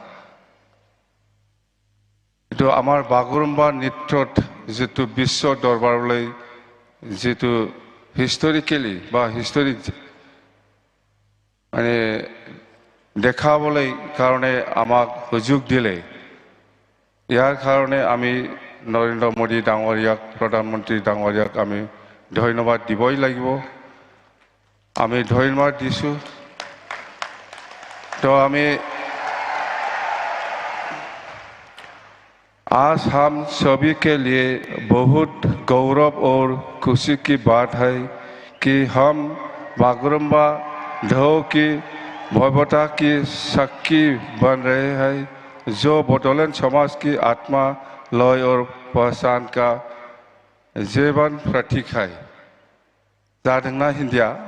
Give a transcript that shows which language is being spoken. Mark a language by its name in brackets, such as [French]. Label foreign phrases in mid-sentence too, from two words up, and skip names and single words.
[Assamese] এইটো আমাৰ বাগৰুম্বা নৃত্যত যেটো বিশ্ব দৰবাৰলৈ যেটো হিস্টোৰিকেলি বা হিস্টোৰিক মানে দেখাবলৈ কাৰণে আমাক সুযোগ দিলে ইয়াৰ কাৰণে আমি নৰেন্দ্ৰ মোদী ডাঙৰীয়াক প্ৰধানমন্ত্ৰী ডাঙৰীয়াক আমি ধন্যবাদ দিবই লাগিব আমি ধন্যবাদ দিছো [Hindi] तो हमें आज हम सभी के लिए बहुत गौरव और खुशी की बात है कि हम बागुरुम्बा ढोल की भव्यता की साक्षी बन रहे हैं जो बडोलेण्ड समाज की आत्मा लय और पहचान का जीवन प्रतीक है जादोंना हिंदिया